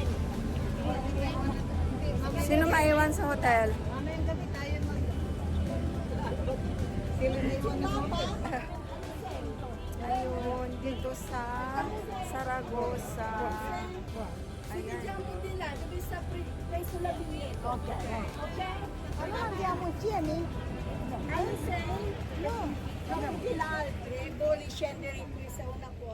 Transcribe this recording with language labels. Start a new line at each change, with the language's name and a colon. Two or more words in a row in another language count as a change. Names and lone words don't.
Filipino: Sino maiwan sa hotel? Ayun, dito sa Saragossa. Ayan.
Italian: Allora andiamo insieme? Alle 6? No, siamo di là al 3, scendere in questa una